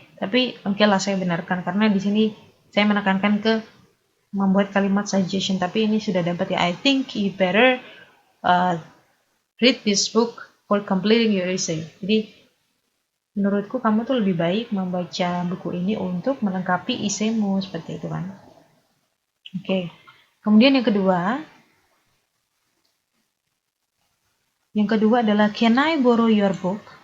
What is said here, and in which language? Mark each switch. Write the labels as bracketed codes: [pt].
[id] Tapi oke lah, saya benarkan karena di sini saya menekankan ke membuat kalimat suggestion, tapi ini sudah dapat ya. [en] I think you better read this book for completing your essay. [id] Jadi menurutku kamu tuh lebih baik membaca buku ini untuk melengkapi esaimu, seperti itu kan. Oke. Kemudian yang kedua adalah [en] can I borrow your book?